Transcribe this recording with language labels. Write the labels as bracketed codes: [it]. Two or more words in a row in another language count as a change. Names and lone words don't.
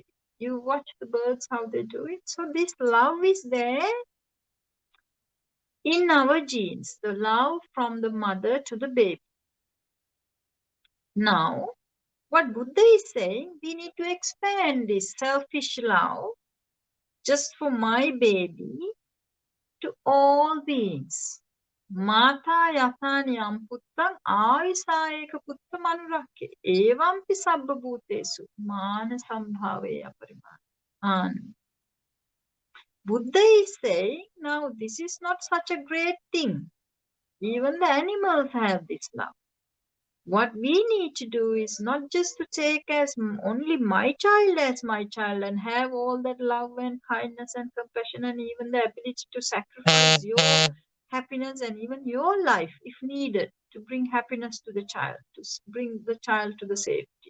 [en] You watch the birds, how they do it. So this love is there in our genes, the love from the mother to the baby. Now, what Buddha is saying, we need to expand this selfish love just for my baby to all beings. [pi] Mata yatanyam puttam ayusayeka puttam anurakke evampi sabba bhutesu mana sambhaveya parimana. [en] Buddha is saying, now this is not such a great thing. Even the animals have this love. What we need to do is not just to take as only my child as my child and have all that love and kindness and compassion and even the ability to sacrifice your happiness and even your life if needed to bring happiness to the child, to bring the child to the safety.